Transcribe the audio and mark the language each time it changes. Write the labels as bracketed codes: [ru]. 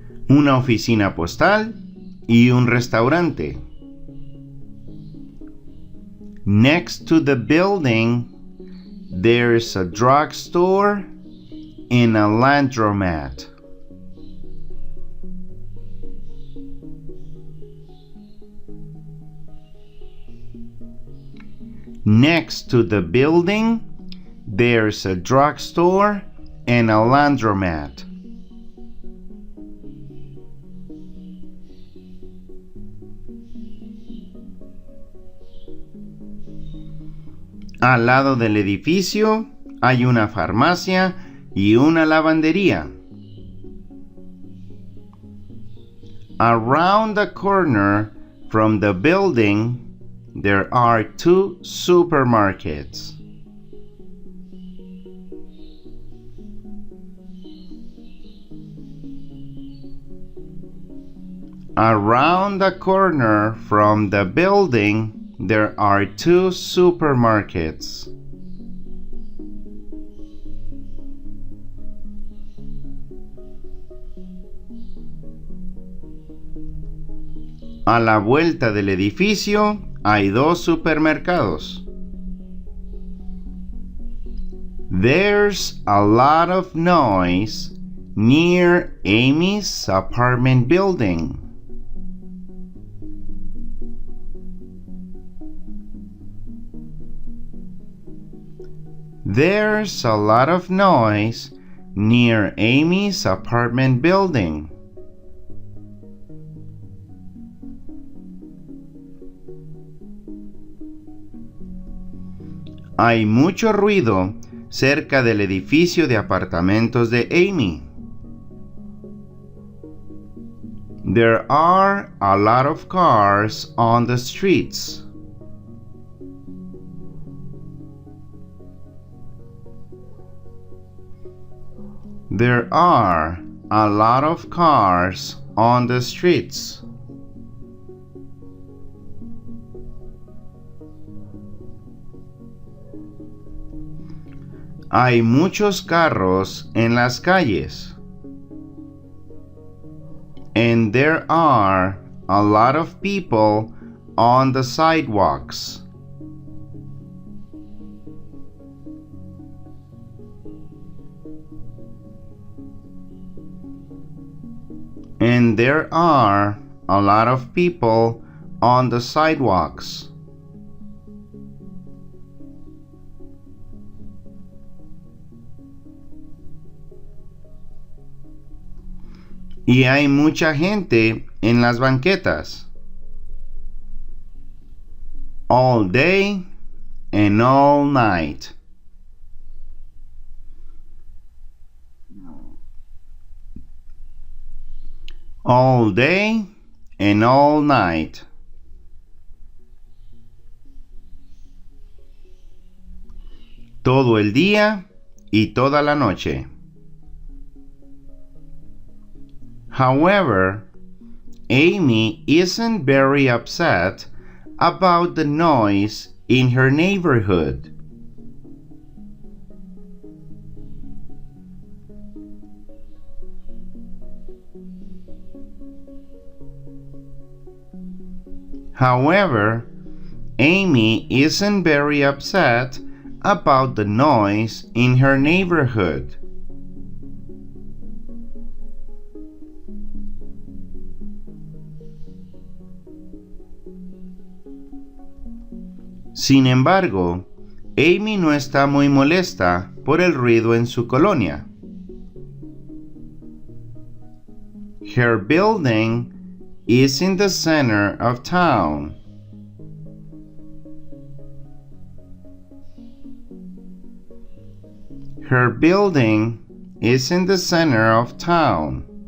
[es] Una oficina postal y un restaurante. [en] Next to the building, there's a drugstore and a laundromat. Next to the building, there's a drugstore and a laundromat. [es] Al lado del edificio hay una farmacia y una lavandería. [en] Around the corner from the building, there are 2 supermarkets. Around the corner from the building, there are 2 supermarkets. [es] A la vuelta del edificio hay 2 supermercados. [en] There's a lot of noise near Amy's apartment building. There's a lot of noise near Amy's apartment building. [es] Hay mucho ruido cerca del edificio de apartamentos de Amy. [en] There are a lot of cars on the streets. There are a lot of cars on the streets. [es] Hay muchos carros en las calles. [en] And there are a lot of people on the sidewalks. And there are a lot of people on the sidewalks. [es] Y hay mucha gente en las banquetas. [en] All day and all night. All day and all night. [es] Todo el día y toda la noche. [en] However, Amy isn't very upset about the noise in her neighborhood. However, Amy isn't very upset about the noise in her neighborhood. [es] Sin embargo, Amy no está muy molesta por el ruido en su colonia. [en] Her building is in the center of town. Her building is in the center of town.